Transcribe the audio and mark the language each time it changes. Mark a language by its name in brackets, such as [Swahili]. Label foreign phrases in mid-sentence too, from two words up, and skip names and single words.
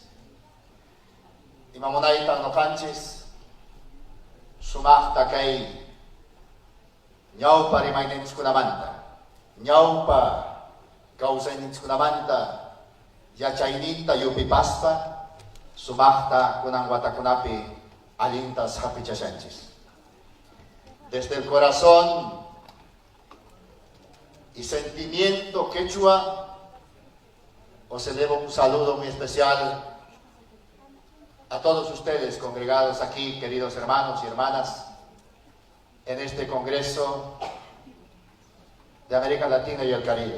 [Quechua] Imamunaytan nuqanchis sumaqta kay ñawpa rimayninchikkunamanta, ñawpa kawsayninchikkunamanta yachayninta yupipaspa sumaqta kunan watakunapi allintas hapichashanchis. [Spanish] Desde el corazón y sentimiento quechua os elevo un saludo muy especial a todos ustedes congregados aquí, queridos hermanos y hermanas, en este Congreso de América Latina y el Caribe.